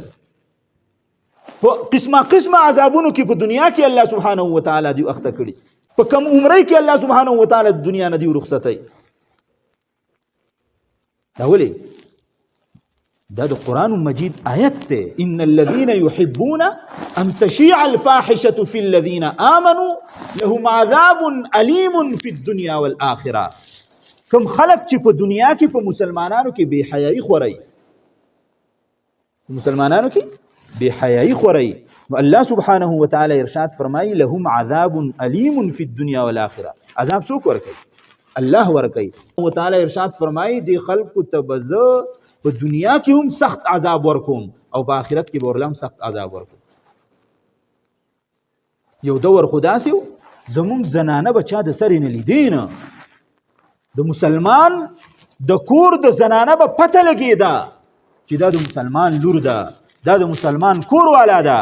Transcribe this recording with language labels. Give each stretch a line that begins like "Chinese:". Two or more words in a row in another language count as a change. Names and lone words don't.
Pashto: په قسمه قسمه عذابونو کې په دنیا کې
Arabic: الله سبحانه وتعالی
Pashto: دوی اخته کړي، په کم عمرۍ کې
Arabic: الله سبحانه وتعالی
Pashto: د دنیا نه دوی رخصتوي. دا ولې؟ دا د قرآن مجید آیت دی.
Arabic: ان الذين يحبون ان تشيع الفاحشه في الذين امنوا لهم عذاب اليم في الدنيا والاخره.
Pashto: کوم خلق چې په دنیا کې په مسلمانانو کې بے حیايي خوري، مسلمانانو کې بے حیايي خوري،
Arabic: الله سبحانه وتعالى
Pashto: ارشاد فرمایي
Arabic: لهم عذاب اليم في الدنيا والاخره.
Pashto: عذاب څوک ورکوي؟ الله ورکوي. وتعالى ارشاد فرمایي دی خلق تبزه په دنیا کې هم سخت عذاب ورکوم او په آخرت کې به ورلم سخت عذاب ورکوم. یو دور خداسي زمونږ زنانه به چا د سرې نه لیدې نه، د مسلمان د کور د زنانه به پته لګېده چې دا د مسلمان لور ده، دا د مسلمان کور والا ده.